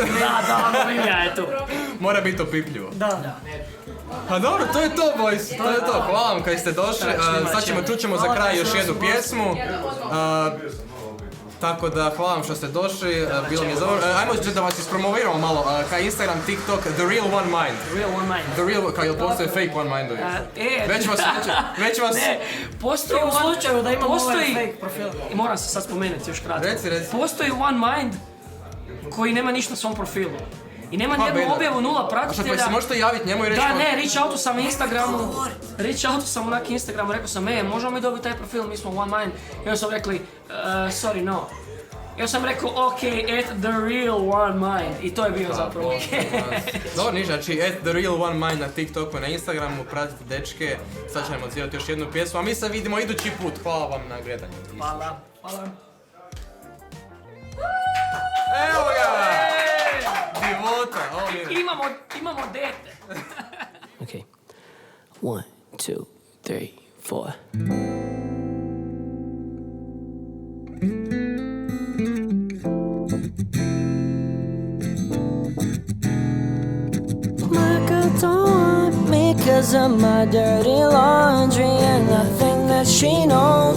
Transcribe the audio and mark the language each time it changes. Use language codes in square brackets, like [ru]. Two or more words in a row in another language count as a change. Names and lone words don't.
[hr] Da, Milja je tu. Mora biti opipljivo. Da. Pa dobro, to je to, boys. To je to. Hvala vam kad ste došli. Sad čućemo za kraj još jednu pjesmu. Tako da, hvala vam što ste došli, bilo mi je zabavno. Ajmo da vas ispromoviramo malo, kao Instagram, TikTok, The Real One Mind. Real One Mind. The Real, kao jel postoje fake One Mindovi? Već vas... Ne, postoji U slučaju da imamo ovaj postoji- fake profil. I moram se sad spomenuti još kratko. Reci. Postoji One Mind koji nema ništa na svom profilu. I nema Pa, nijednu beda. objavu, 0 A šta, pratitelja. pa se možete javiti njemu i reći... Da, ne, [en] reach outu [hr] sam na Instagramu. [en] Reach outu [hr] sam onak Instagramu, rekao sam, možemo mi dobiti taj profil, mi smo One Mind. I onda su rekli, [en] sorry, no. [hr] I onda sam rekao, [en] ok, at the real One Mind. [hr] I to je bio zapravo ok. Dobro, ništa, znači at The Real One Mind na TikToku, na Instagramu, pratite dečke. Sad ćemo odsvirati još jednu pjesmu, a mi se vidimo idući put. Hvala vam na gledanju. Hvala. Evo ga! Divota, ovo je... Imamo dete. [en] Okay. 1, 2, 3, 4. Michael don't want me 'cause of my dirty laundry and nothing that she knows.